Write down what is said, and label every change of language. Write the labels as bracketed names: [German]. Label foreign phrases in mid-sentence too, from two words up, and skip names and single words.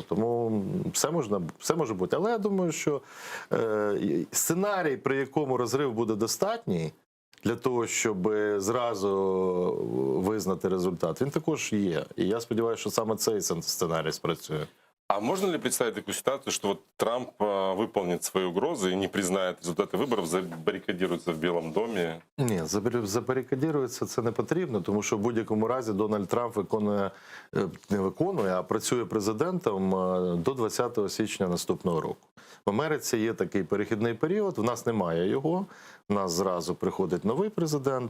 [Ukrainian] Тому все може бути. Але я думаю, що сценарій, при якому розрив буде достатній для того, щоб зразу визнати результат, він також є. І я сподіваюся, що саме цей сценарій спрацює. [Russian] А можно ли представить такую ситуацию, что вот Трамп выполнит свои угрозы и не признает результаты выборов, забаррикадируется в Белом доме? [Ukrainian] Ні, забарикадірується це не потрібно, тому що в будь-якому разі Дональд Трамп виконує, не виконує, а працює президентом до 20 січня наступного року. В Америці є такий перехідний період, в нас немає його, в нас зразу приходить новий президент.